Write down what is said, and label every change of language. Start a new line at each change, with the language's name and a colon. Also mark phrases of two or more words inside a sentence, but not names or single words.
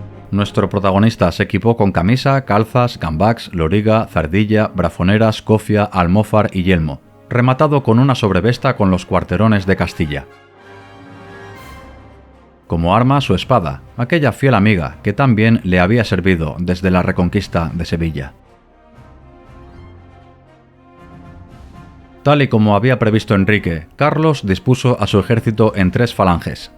Spanish: Nuestro protagonista se equipó con camisa, calzas, gambax, loriga, zardilla, brafoneras, cofia, almófar y yelmo, rematado con una sobrevesta con los cuarterones de Castilla. Como arma, su espada, aquella fiel amiga que tan bien le había servido desde la reconquista de Sevilla. Tal y como había previsto Enrique, Carlos dispuso a su ejército en 3 falanges.